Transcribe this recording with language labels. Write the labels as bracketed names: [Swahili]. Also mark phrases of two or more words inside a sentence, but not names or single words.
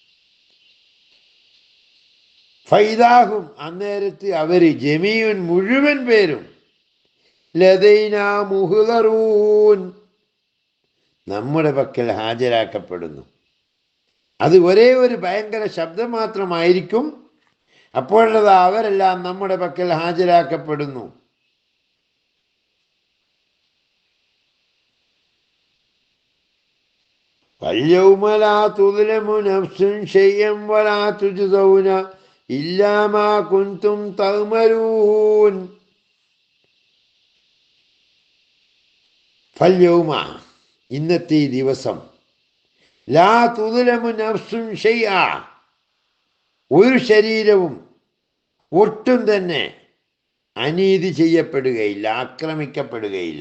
[Malayalam] ഫൈദാഹും, അന്നേരത്ത് അവർ, ജമീഉൻ, മുഴുവൻ പേരും, [Arabic] لدينا محضرون, [Malayalam] നമ്മുടെ പക്കൽ ഹാജരാക്കപ്പെടുന്നു. അത് ഒരേ ഒരു ഭയങ്കര ശബ്ദം മാത്രമായിരിക്കും. അപ്പോഴത് അവരെല്ലാം നമ്മുടെ പക്കൽ ഹാജരാക്കപ്പെടുന്നു. [Arabic] فَالْيَوْمَ لَا تُظْلَمُ نَفْسٌ شَيْئًا وَلَا تُجْزَوْنَ إِلَّا مَا كُنْتُمْ تَعْمَلُونَ. [Malayalam] ഫൽയൗമ, ഇന്നത്തെ ദിവസം, [Arabic] لا تظلم نفس شيئا, [Malayalam] ഒരു ശരീരവും ഒട്ടും തന്നെ അനീതി ചെയ്യപ്പെടുകയില്ല, ആക്രമിക്കപ്പെടുകയില്ല.